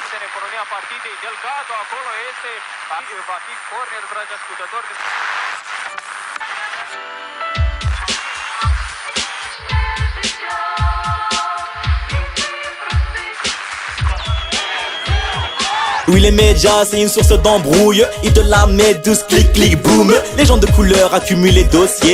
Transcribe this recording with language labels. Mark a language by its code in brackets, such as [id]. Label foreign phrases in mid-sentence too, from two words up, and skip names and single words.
[ro] economia partidei Delgado, acolo este, va fi corner, dragi ascultători. [fr] Oui, les médias, c'est une source d'embrouille. Ils te la mettent douce, clic, clic, boum. Les gens de couleur accumulent les dossiers.